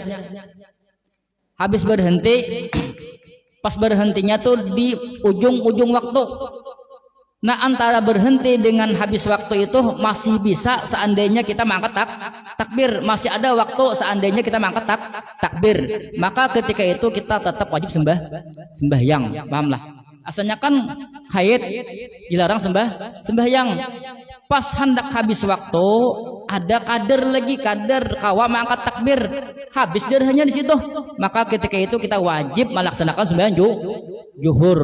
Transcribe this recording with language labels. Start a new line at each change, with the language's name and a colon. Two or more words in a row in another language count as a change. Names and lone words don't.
Indonesian: Habis berhenti, pas berhentinya tuh di ujung-ujung waktu. Nah, antara berhenti dengan habis waktu itu masih bisa seandainya kita mengangkat takbir, masih ada waktu seandainya kita mengangkat takbir. Maka ketika itu kita tetap wajib sembahyang, pahamlah. Asalnya kan haid dilarang sembahyang. Pas hendak habis waktu ada kadar lagi, kadar kawa mengangkat takbir, habis darahnya di situ, maka ketika itu kita wajib melaksanakan sembahyang zuhur.